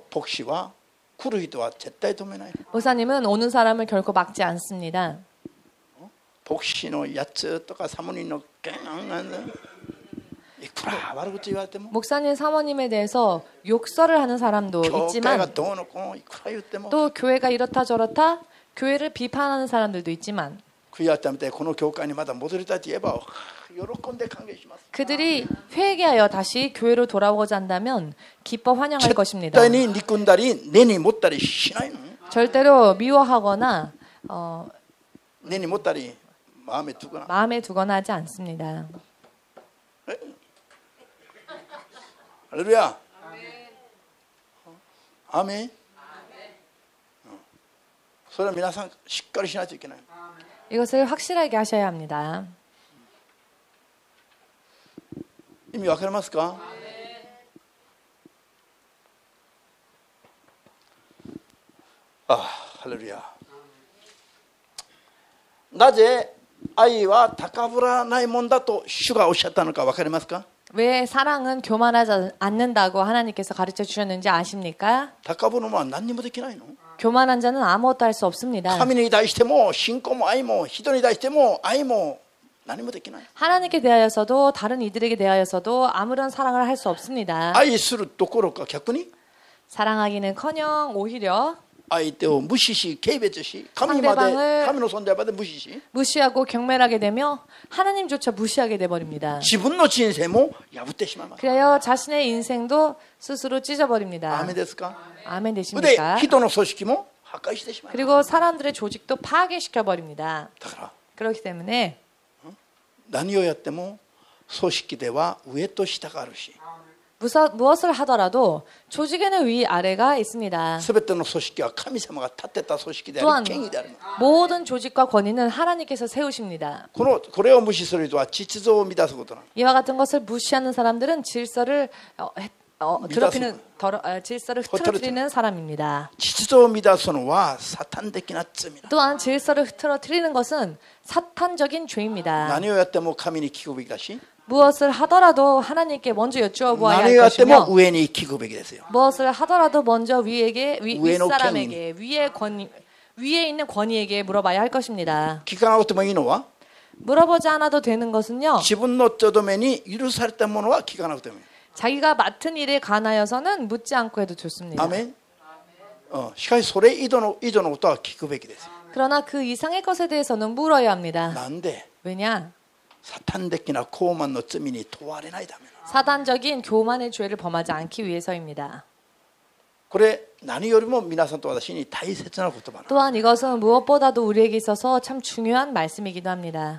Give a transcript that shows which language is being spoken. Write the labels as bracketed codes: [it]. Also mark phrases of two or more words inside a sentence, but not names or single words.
[ja] 牧師は来る人は絶対止めない [ko] 목사님은 오는 사람을 결코 막지 않습니다. [ja] 牧師のやつとかサモニのいくら悪口言われても [ko] 목사님 사모님에 대해서 욕설을 하는 사람도 [ja] 教会が [ko] 있지만 [ja] どうのこうのいくら言っても [ko] 또 교회가 이렇다 저렇다 교회를 비판하는 사람들도 있지만 [ja] 悔い改めてこの教会にまだ戻りたいと言えば喜んで歓迎します [ko] 그들이 회개하여 다시 교회로 돌아오고자 한다면 기뻐 환영할 [ja] 絶 [ko] 것입니다. [ja] 対に憎んだり根に持ったりしないの [ko] 절대로 미워하거나 [ja] 根に持ったり [ko] 마음에 두거나 마음에 두거나 하지 않습니다. 할렐루야 아멘 [ja] それは皆さんしっかりしないといけない [ko] 이것을 확실하게 하셔야 합니다. [ja] 意味わかりますかハレルヤなぜ愛は高ぶらないもんだと主がおっしゃったのかわかりますか [ko] 왜 사랑은 교만하지 않는다고 하나님께서 가르쳐 주셨는지 아십니까? [ja] 高ぶるのは何にもできないの [ko] 교만한 자는 아무것도 할 수 없습니다. [ja] 神に対しても信仰も愛も人に対しても愛も何もできない。 [ko] 하나님께 대하여서도 다른 이들에게 대하여서도 아무런 사랑을 할 수 없습니다. [ja] 愛するどころか逆に [ko] 사랑하기는커녕 오히려 [ja] 相手を無視し軽蔑し神の存在まで無視し [ko] 무시하고 경멸하게 되며 하나님조차 무시하게 돼버립니다. [ja] 自分の人生も破ってしまいます。 [ko] 그래요 자신의 인생도 스스로 찢어버립니다. [ja] アーメンですか。 [ko] 아멘 [ja] で [ko] 되십니까? [ja] 人の組織も破壊してしまいます。 [ko] 그리고 사람들의 조직도 파괴시켜버립니다. [ja] だから [ko] 그렇기 때문에 [ja] 何をやっても組織では上と下があるし [ko] 무엇을 하더라도 조직에는 위 아래가 있습니다. [ja] 全ての組織は神様が立てた組織であ [ko] 또한 [ja] り権威である。 [ko] 모든 조직과 권위는 하나님께서 세우십니다. [ja] これを無視する人は秩序を乱すことなの。 [ko] 이와 같은 것을 무시하는 사람들은 질서를 더럽히는 질서를 흐트러뜨리는 사람입니다. [ja] 秩序を乱すのはサタン的な罪だ。 [ko] 또한 질서를 흐트러뜨리는 것은 사탄적인 죄입니다. [ja] 何をやっても神に聞くべきだし [ko] 무엇을 하더라도 하나님께 먼저 여쭈어보아야 할 [ja] 何をやっても [ko] 것이며 [ja] 上に聞くべきですよ。 [ko] 무엇을 하더라도 먼저 윗사람에게 위의 위에 있는 권위에게 물어봐야 할 것입니다. [ja] 聞かなくてもいいのは [ko] 물어보지 않아도 되는 것은요. [ja] 自分のとどめに許されたものは聞かなくてもいい。 [ko] 자기가 맡은 일에 관하여서는 묻지 않고 해도 좋습니다. [ja] アメン。しかしそれ以上のことは聞くべきですよ。 [ko] 그러나 그 이상의 것에 대해서는 물어야 합니다. [ja] なんで [ko] 왜냐? [ja] サタン的な傲慢の罪に問われないためなの。 [ko] 사단적인 교만의 죄를 범하지 않기 위해서입니다. [ja] これ何よりも皆さんと私に大切な言葉なの。 [ko] 또한 이것은 무엇보다도 우리에게 있어서 참 중요한 말씀이기도 합니다.